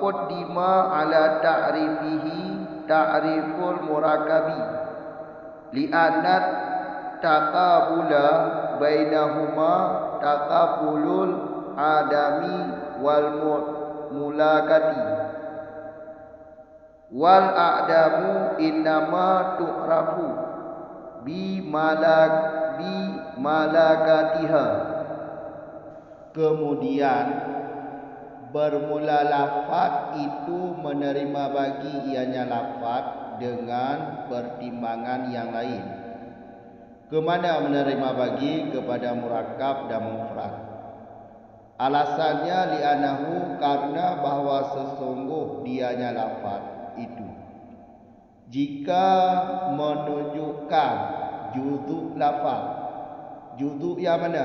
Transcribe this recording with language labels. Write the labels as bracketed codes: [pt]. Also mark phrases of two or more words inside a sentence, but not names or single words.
[ar] قدم على تعريفه تعريف المركب لأن التقابل بينهما تقابل العدم والملكة والأعدام إنما تعرف بملكاتها. [ms] Kemudian bermula lafaz itu menerima bagi ianya lafaz dengan pertimbangan yang lain. Kemana menerima bagi? Kepada murakab dan mufrad. Alasannya li'anahu, karena bahwa sesungguh dianya lafaz itu jika menunjukkan juzuk lafaz, juzuk yang mana?